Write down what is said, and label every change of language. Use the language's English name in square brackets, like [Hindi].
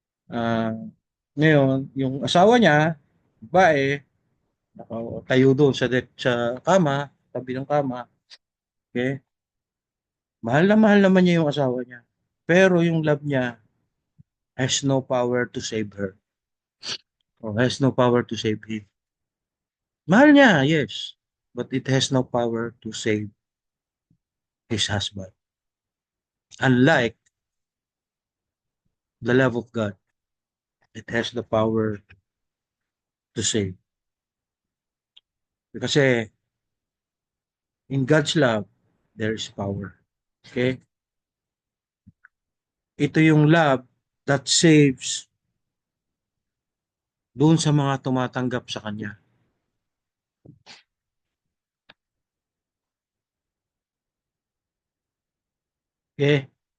[Filipino] Ah, ngayon, yung asawa niya, babae, nakatayo doon sa kama, tabi ng kama. Okay? Mahal naman niya yung asawa niya. Pero yung [English] love niya has no power to save her. Or has no power to save him. [Filipino] Mahal niya, [English] yes. But it has no power to save his husband. Unlike the love of God, it has the power to save. Kasi in God's love, there is power. Okay? [Filipino] Ito yung [English] love that saves [Filipino] doon sa mga tumatanggap sa Kanya. [English] Okay?